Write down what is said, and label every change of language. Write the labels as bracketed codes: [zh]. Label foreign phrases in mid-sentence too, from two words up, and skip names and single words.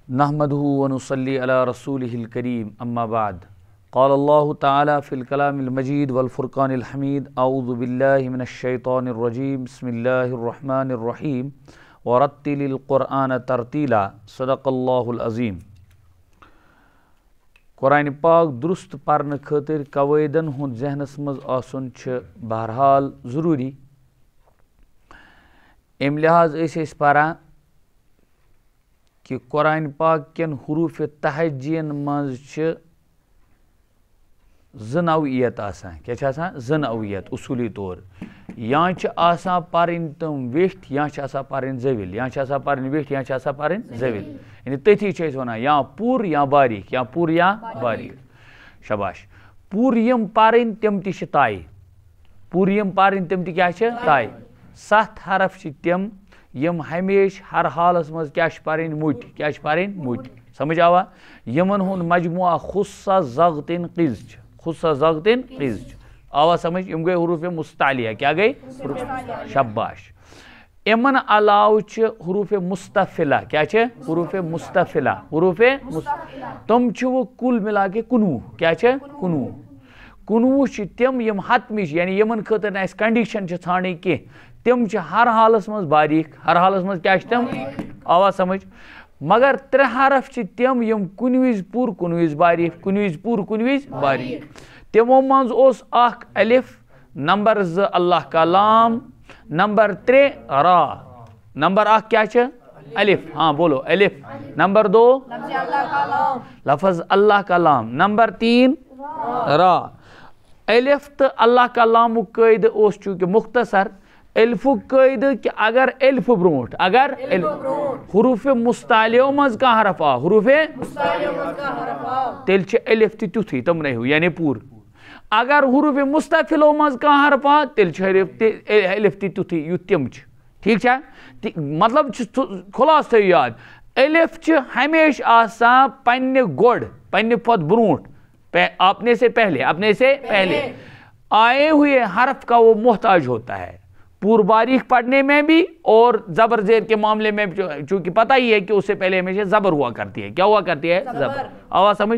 [ar] نحمده ونصلي على رسوله الكريم اما بعد قال الله تعالى في الكلام المجيد والفرقان الحميد اعوذ بالله من الشيطان الرجيم بسم الله الرحمن الرحيم ورتل القرآن ترتیلا صدق الله العظیم. [ks] قرآن پاک درست پرن خاطر قواعدن ہند ذہنس مز آسن بہرحال ضروری. ام لحاظ اس پران کہ قرآن پاک کن حروف تہجین مز نوعیت آسان. کیا آسان؟ نوعیت اصولی طور یا آسان پرن تم ویٹھ یا آسان پرن زویل یا آسان پرن ویٹھ یا آسان پرن زویل. یعنی تھی ونان یا پور یا باریک یا پور یا باریک. شباش. پور یم پرن تم تہ تائے پور یم پرن تم تہ کیا تائے. 7 حرف تم یم ہمیشہ ہر حالس مز کیا پرن مٹ کیا پرن مٹ. سمجھ آوا؟ یمن ہند مجموعہ خصہ زغتن قز خصہ زغتن قز آوا سمجھ. یم گئی حروف مستعلیہ. کیا گئی؟ شباش. امن علاوہ حروف مستفلہ. کیا حروف مستفلہ حروف تم [ur] وہ کل ملا کے 19. [ks] کیا 19 تم یم حتمی یعنی یمن خاطر اس کنڈیشن ژھانڈنی کی تم ہر حالس مز باریک ہر حالس مز کیا تم آوا سمجھ. مگر 3 حرف تم یم کن وز پور کن وز باریک کن وز پور کن وز باریک. تمو مز اخ الف نمبر 2 [ur] اللہ کا لام [ks] نمبر 3 را نمبر 1 کیا الف. [ur] ہاں بولو الف. نمبر 2 لفظ اللہ کا لام. نمبر 3 را. [ks] الف تو [ur] اللہ کا لام [ks] قید چونکہ مختصر الف قید کہ اگر الف برونٹ اگر حروف مستعلیو مز کا حرف آ حروف تیل الف تھی تم نہیں ہو یعنی پور. اگر حروف مستفلو مز کا حرف آ تیل الف تھی یت تم. [ur] ٹھیک ہے؟ مطلب [ks] خلاص تھو یاد الف ہمیشہ آسان پنہ گوڑ پنہ پت برونٹ [ur] اپنے سے پہلے آئے ہوئے حرف کا وہ محتاج ہوتا ہے پور باریک پڑھنے میں بھی اور زبر زیر کے معاملے میں چونکہ پتہ ہی ہے کہ اس سے پہلے ہمیشہ زبر ہوا کرتی ہے. کیا ہوا کرتی ہے؟ زبر. آواز سمجھ.